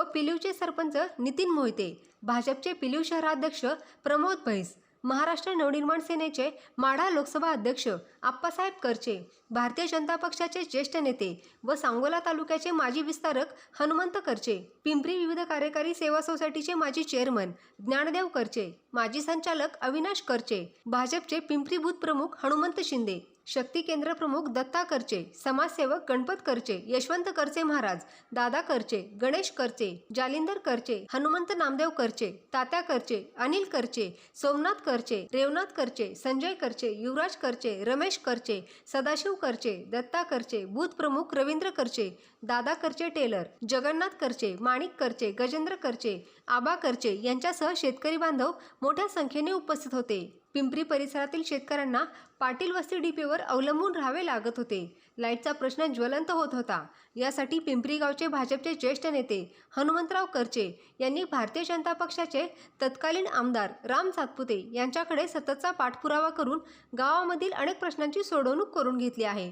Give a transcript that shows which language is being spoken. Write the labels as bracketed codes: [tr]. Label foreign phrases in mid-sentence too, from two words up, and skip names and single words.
[mr] पिलीवचे सरपंच नितीन मोहिते, भाजपचे पिलीव शहराध्यक्ष प्रमोद भैस, महाराष्ट्र नवनिर्माण सेनेचे माढा लोकसभा अध्यक्ष आप्पासाहेब करचे, भारतीय जनता पक्षाचे ज्येष्ठ नेते व सांगोला तालुक्याचे माजी विस्तारक हनुमंत करचे, पिंपरी विविध कार्यकारी सेवा सोसायटीचे माजी चेअरमन ज्ञानदेव करचे, माजी संचालक अविनाश करचे, भाजपचे पिंपरी बूथ प्रमुख हनुमंत शिंदे, शक्ती केंद्र प्रमुख दत्ता करचे, समाजसेवक गणपत करचे, यशवंत करचे महाराज, दादा करचे, गणेश करचे, जालिंदर करचे, हनुमंत नामदेव करचे, तात्या करचे, अनिल करचे, सोमनाथ करचे, रेवनाथ करचे, संजय करचे, युवराज करचे, रमेश करचे, सदाशिव करचे, दत्ता करचे, बूथ प्रमुख रवींद्र करचे, दादा करचे टेलर, जगन्नाथ करचे, माणिक करचे, गजेंद्र करचे, आबा करचे यांच्यासह शेतकरी बांधव मोठ्या संख्येने उपस्थित होते। पिंपरी परिसरातील शेतकऱ्यांना पाटील वस्ती डीपीवर अवलंबून राहावे लागत होते। लाईटचा प्रश्न ज्वलंत होत होता। यासाठी पिंपरी गावचे भाजपचे ज्येष्ठ नेते हनुमंतराव करचे यांनी भारतीय जनता पक्षाचे तत्कालीन आमदार राम सातपुते यांच्याकडे सततचा पाठपुरावा करून गावामधील अनेक प्रश्नांची सोडवणूक करून घेतली आहे।